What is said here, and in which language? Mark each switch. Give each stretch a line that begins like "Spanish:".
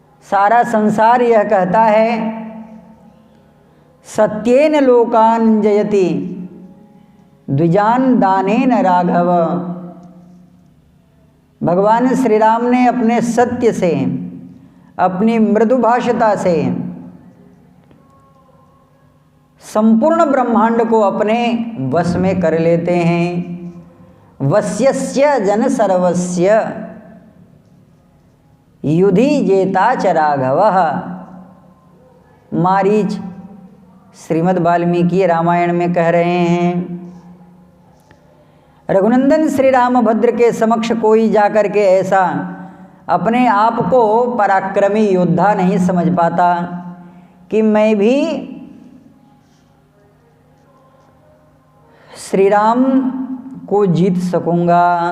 Hindi: सारा संसार यह कहता है
Sanskrit: सत्येन लोकान जयति द्विजान दानेन राघव।
Hindi: भगवान श्री राम ने अपने सत्य से, अपनी मृदुभाषिता से संपूर्ण ब्रह्मांड को अपने वश में कर लेते हैं।
Sanskrit: वश्यस्य जन सर्वस्य युधि जेता च राघवः।
Hindi: मारीच श्रीमद् वाल्मीकि रामायण में कह रहे हैं, रघुनंदन श्री रामभद्र के समक्ष कोई जाकर के ऐसा अपने आप को पराक्रमी योद्धा नहीं समझ पाता कि मैं भी श्री राम को जीत सकूंगा।